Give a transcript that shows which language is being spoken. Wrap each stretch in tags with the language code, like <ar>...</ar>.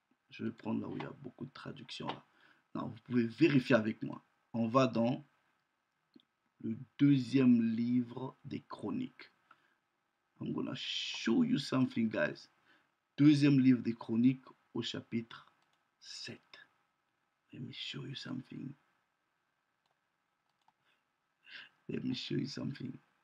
<fr>Je vais prendre là où il y a beaucoup de traductions. Là. Non, vous pouvez vérifier avec moi. On va dans le deuxième livre des Chroniques.</fr> <en>I'm gonna show you something, guys.</en> <fr>Deuxième livre des Chroniques au chapitre 7.</fr> <en>Let me show you something. Let me show you something.</en>